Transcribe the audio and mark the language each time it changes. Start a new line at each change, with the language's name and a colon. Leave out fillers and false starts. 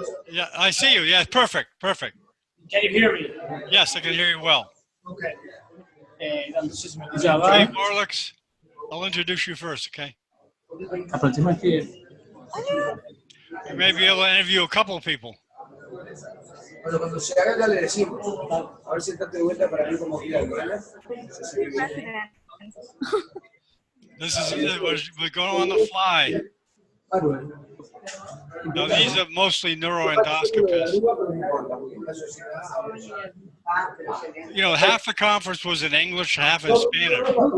English: Yeah, I see you. Yeah, perfect. Can you hear me? Yes, I can hear you well. Okay. Okay, Warlocks, I'll introduce you first, okay? You may be able to interview a couple of people.
Spanish: Bueno, cuando se haga ya le decimos. A ver si está de vuelta para mí como guía.
English: This is we're going on the fly. Now these are mostly neuroendoscopists. Half the conference was in English, half in Spanish.